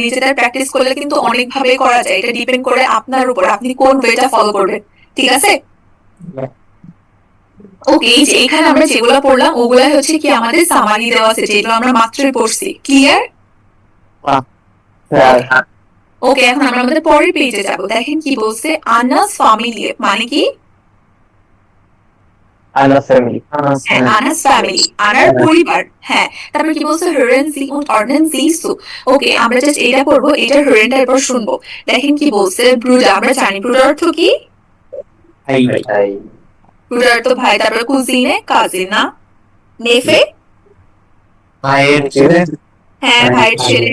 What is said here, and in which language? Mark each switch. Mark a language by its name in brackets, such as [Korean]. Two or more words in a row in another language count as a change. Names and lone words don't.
[Bangla] নিজেদের প্র্যাকটিস করলে কিন্তু অনেক ভাবে করা যায়, এটা ডিপেন্ড করে আপনার উপর, আপনি কোন ওয়েটা ফলো করবেন, ঠিক আছে? ওকে, এই যে এখানে আমরা যেগুলো পড়লাম ওগুলা হচ্ছে কি আমাদের সামারি দেওয়া আছে, যেগুলো আমরা মাত্রই পড়ছি। ক্লিয়ার? ওকে, এখন আমরা আমাদের পরের পেজে যাব। দেখেন কি বলছে? আনাস ফ্যামিলি মানে কি? [English] Anna's family. [Bangla] আনাস ফ্যামিলি, আনার পরিবার। হ্যাঁ, তারপর কি বলছে? [German] hören Sie und ordnen Sie zu। [Bangla] ওকে, আমরা জাস্ট এটা পড়বো, এটার hörenটা এরপর শুনবো। দেখেন কি বলছে? ব্রুডার, আমরা জানি ব্রুডার অর্থ কি? ব্রুডার অর্থ ভাই, তারপর কুজিনে কাজিন, না? নেফে ভাইয়ের ছেলে। হ্যাঁ, ভাইয়ের ছেলে।